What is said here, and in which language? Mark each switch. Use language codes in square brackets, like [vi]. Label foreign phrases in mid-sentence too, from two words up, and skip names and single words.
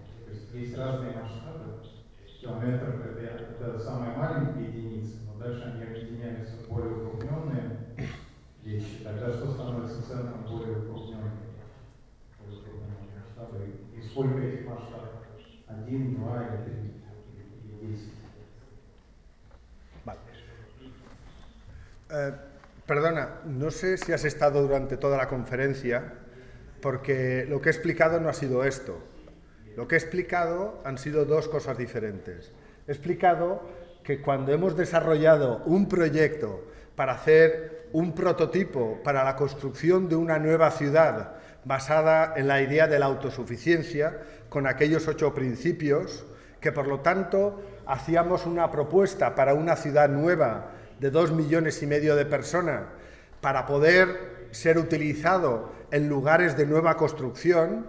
[ru] То есть разные масштабы. Километр это самая маленькая единица, но дальше они объединяются в более укрупненные вещи. Тогда что становится центром более укрупненных масштабов? И сколько этих масштабов? 1, 2 или 3 или 10? [es] Vale. Perdona, no sé si has estado durante toda la conferencia, porque lo que he explicado no ha sido esto. Lo que he explicado han sido dos cosas diferentes. He explicado que cuando hemos desarrollado un proyecto para hacer un prototipo para la construcción de una nueva ciudad basada en la idea de la autosuficiencia, con aquellos 8 principios, que por lo tanto hacíamos una propuesta para una ciudad nueva de 2,5 millones de personas para poder ser utilizado en lugares de nueva construcción.